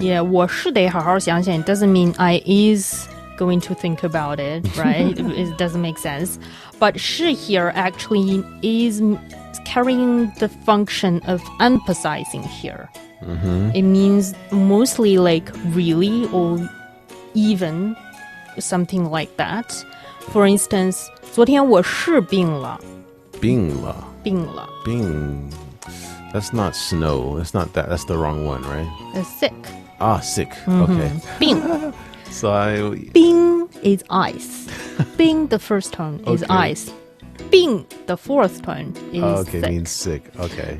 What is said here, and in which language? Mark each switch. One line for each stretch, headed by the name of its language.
English: Yeah,
Chinese: 我是得好好想想
English: doesn't mean I is going to think about it, right? It doesn't make sense. But 是 here actually is carrying the function of emphasizing here. It means mostly like really or even something like that.
Chinese: For instance, 昨天我是病了。病了。病了。
English: 病.That's not snow. That's not that. That's the wrong one, right? Sick. Ah, sick. Okay.
Chinese: 病.
English: So 冰 is ice. 冰 the first tone is ice. 病 the fourth tone is okay, sick. Means sick. Okay.